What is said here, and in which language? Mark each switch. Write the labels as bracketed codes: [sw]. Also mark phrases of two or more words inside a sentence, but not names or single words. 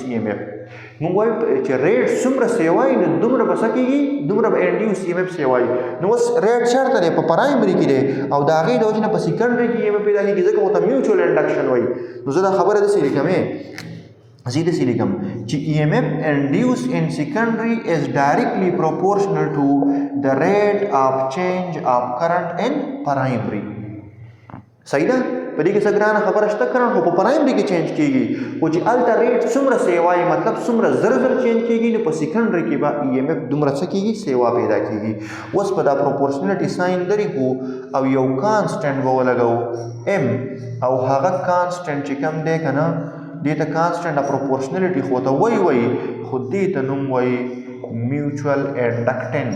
[ps] ای ایم ایف موږ وایو چې ریټ څومره سیوای نو دومره به څه کېږي دومره به انډیوس ای ایم ایف سیوای نو اوس ریټ چېرته دی په پرایمري کې دی او د هغې د وجې نه په سیکنډري کې ای ایم ایف پیدا کېږي ځکه ورته [en] mutual induction [ps] وایي نو زه دا خبره داسې لیکمې زیده سی لیکم چې [en] EMF induced in secondary is directly proportional to the rate of change of current in primary. [ps] صحیح ده؟ په دې کې څه ګرانه خبره شته، کرنټ خو په پرایمري کې چینج کیږي، خو چې هلته ریټ څومره سیوای مطلب څومره زر چینج کیږي، نو په سیکنډري کې به EMF دومره څه کیږي، سیوا پیدا کیږي. اوس په دا پروپورشنلټي ساين لري کو او یو کانسټنټ به ولګو M، او هغه کانسټنټ چې کوم دی کنه دې ته [en] constant proportionality [ps] خو ته وای خو دې ته نوم وای [en] mutual inductance.